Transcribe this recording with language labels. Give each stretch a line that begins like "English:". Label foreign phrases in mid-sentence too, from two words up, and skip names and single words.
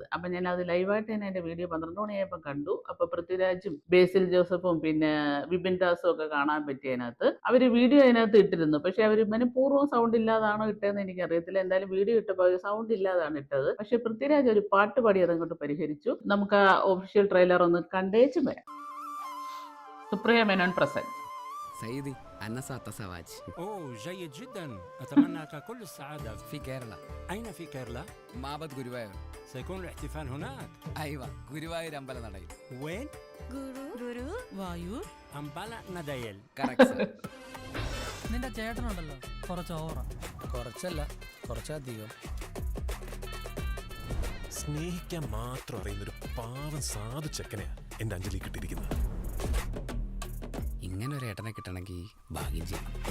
Malayalam: അപ്പോൾ ഞാൻ അത് ലൈവായിട്ട് തന്നെ എൻ്റെ വീഡിയോ 12 മണിയായപ്പോൾ കണ്ടു. അപ്പോൾ പൃഥ്വിരാജും ബേസിൽ ജോസഫും പിന്നെ വിപിൻ ദാസും ഒക്കെ കാണാൻ പറ്റി അതിനകത്ത്. അവർ വീഡിയോ അതിനകത്ത് ഇട്ടിരുന്നു. പക്ഷേ അവർ മനഃപൂർവ്വം സൗണ്ട് ഇല്ലാതാണോ ഇട്ടതെന്ന് എനിക്കറിയത്തില്ല. എന്തായാലും വീഡിയോ ഇട്ടപ്പോൾ സൗണ്ട് ഇല്ലാതാണ് ഇട്ടത്. പക്ഷേ പൃഥ്വിരാജ് ഒരു പാട്ട് പാടി അതങ്ങോട്ട് പരിഹരിച്ചു. നമുക്ക് ആ ഒഫീഷ്യൽ ട്രെയിലർ ഒന്ന് കണ്ടേച്ചും വരാം. സുപ്രിയ മേനോൻ പ്രസന്റ്.
Arabic: سيدي أنا سأتزوج أوه جيد جدا. أتمنى لك كل السعادة. في كيرلا. أين في كيرلا؟ معبد غوريوايور. سيكون الاحتفال هناك. أيوة غوريوايور അമ്പലനടയിൽ. وين؟
Malayalam: ഗുരുവായൂർ അമ്പല നടയിൽ. കറക്റ്റ് സർ. നിന്റെ ചേട്ടനുണ്ടല്ലോ കുറച്ച് ഓവറാ. കുറച്ചല്ല കുറച്ചധികം. സ്നേഹിക്കാൻ മാത്രം അറിയുന്നൊരു പാവം സാധു ചെക്കനെയാ എന്റെ അഞ്ജലി കിട്ടിയിരിക്കുന്നത്. ഇങ്ങനെ ഒരു ഏട്ടനെ കിട്ടണമെങ്കിൽ ഭാഗ്യം ചെയ്യണം.